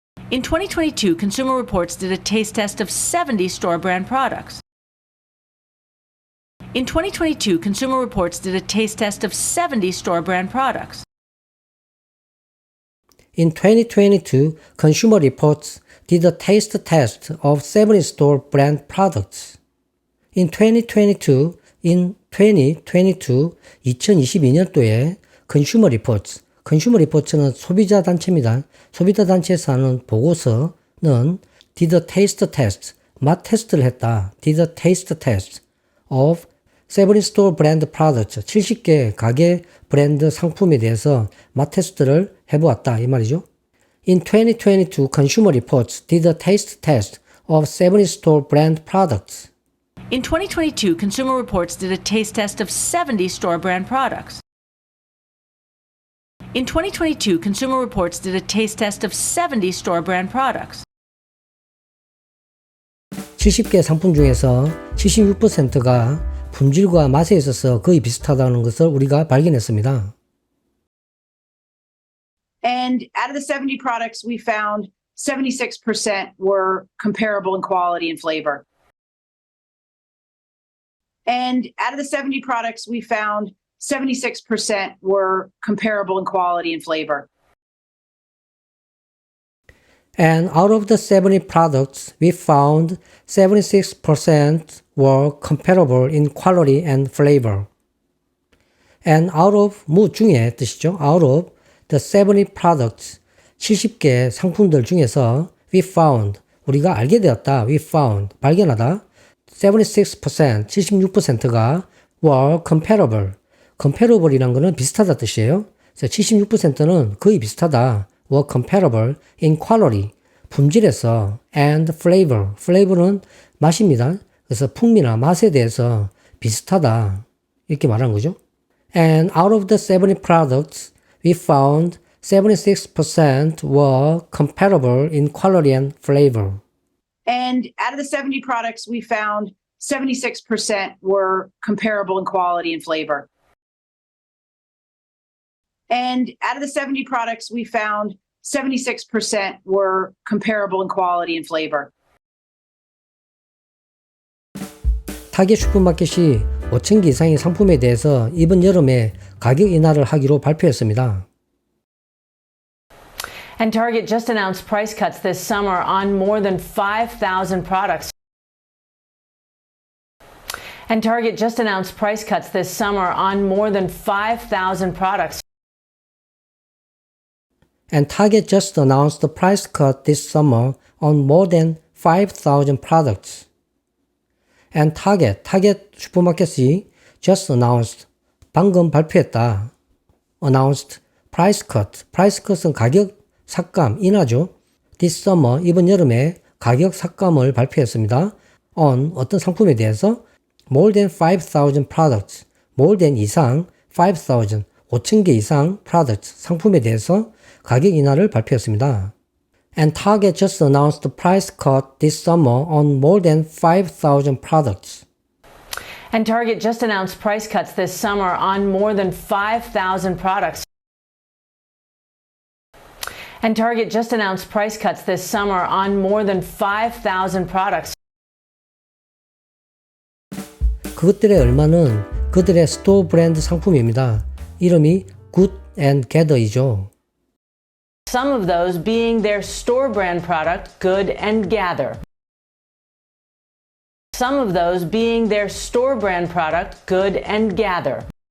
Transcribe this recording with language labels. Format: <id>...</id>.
<en>In 2022, Consumer Reports did a taste test of 70 store brand products. In 2022, Consumer Reports did a taste test of 70 store brand products. In 2022, Consumer Reports did a taste test of 70 store brand products. In 2022,</en> <ko>2022년도에 Consumer Reports는 소비자 단체입니다. 소비자 단체에서 하는 보고서는</ko> <en>did a taste test,</en> <ko>맛 테스트를 했다.</ko> <en>did a taste test of 70 store brand products,</en> <ko>70개 가게 브랜드 상품에 대해서 맛 테스트를 해보았다. 이 말이죠.</ko> <en>In 2022, Consumer Reports did a taste test of 70 store brand products. In 2022, Consumer Reports did a taste test of 70 store brand products. In 2022, Consumer Reports did a taste test of 70 store brand products.</en> <ko>70개 상품 중에서 76%가 품질과 맛에 있어서 거의 비슷하다는 것을 우리가 발견했습니다.</ko> <en>And out of the 70 products, we found 76% were comparable in quality and flavor. And out of the 70 products, we found 76% were comparable in quality and flavor. And out of the 70 products, we found 76% were comparable in quality and flavor. And out of</en> <ko>무 중에 뜻이죠.</ko> <en>Out of the 70 products,</en> <ko>70개 상품들 중에서</ko> <en>we found,</en> <ko>우리가 알게 되었다.</ko> <en>we found,</en> <ko>발견하다.</ko> <en>76%, 76%가 were comparable.</en> <ko>comparable이란 거는 비슷하다 뜻이에요. 그래서 76%는 거의 비슷하다.</ko> <en>were comparable in quality,</en> <ko>품질에서</ko> <en>and flavor.</en> <ko>flavor는 맛입니다. 그래서 풍미나 맛에 대해서 비슷하다. 이렇게 말하는 거죠.</ko> <en>And out of the 70 products, we found 76% were comparable in quality and flavor. And out of the 70 products, we found 76% were comparable in quality and flavor. And out of the 70 products, we found 76% were comparable in quality and flavor.</en> <ko>타겟 슈퍼마켓이 5,000개 이상의 상품에 대해서 이번 여름에 가격 인하를 하기로 발표했습니다.</ko> <en>And Target just announced price cuts this summer on more than 5,000 products. And Target just announced price cuts this summer on more than 5,000 products. And Target just announced the price cut this summer on more than 5,000 products. And Target</en> <ko>슈퍼마켓이</ko> <en>just announced,</en> <ko>방금 발표했다.</ko> <en>announced price cut.</en> <ko>price cut은 가격 삭감, 인하죠.</ko> <en>This summer,</en> <ko>이번 여름에 가격 삭감을 발표했습니다. on 어떤 상품에 대해서</ko> <en>more than 5,000 products,</en> <ko>more than 이상 5,000, 5,000개 이상 products, 상품에 대해서 가격 인하를 발표했습니다.</ko> <en>And Target just announced the price cut this summer on more than 5,000 products. And Target just announced price cuts this summer on more than 5,000 products. And Target just announced price cuts this summer on more than 5,000 products.</en> <ko>그것들의 얼마는 그들의 스토어 브랜드 상품입니다. 이름이 Good and Gather이죠.</ko> <en>Some of those being their store brand product, Good and Gather. Some of those being their store brand product, Good and Gather.</en>